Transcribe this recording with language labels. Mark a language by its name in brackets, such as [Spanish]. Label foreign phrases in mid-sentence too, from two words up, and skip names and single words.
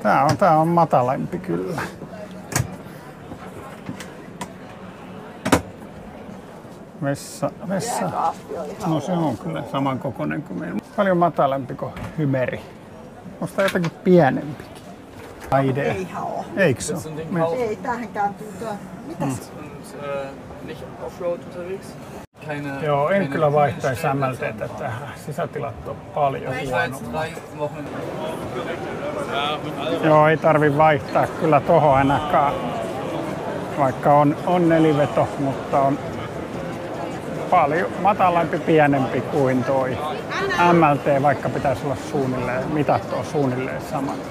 [Finnish] Tää on matalampi kyllä. Vessa. No se on kyllä samankokoinen kuin meillä. Paljon matalampi kuin Hymeri. Onko tää jotakin pienempikin? Idea. Eihän oo. Eikö se oo? Ei, tämähän kääntyy tää. Mitäs? [German] Nicht Offroad unterwegs. [Finnish] Joo, en kyllä vaihtaisi MLT:tä tähän. Sisätilat on paljon huonommat. Joo, ei tarvi vaihtaa kyllä tohon ainakaan. Vaikka on neliveto, mutta on paljon matalampi, pienempi kuin toi MLT, vaikka pitäisi olla suunnilleen, mitat on suunnilleen samat.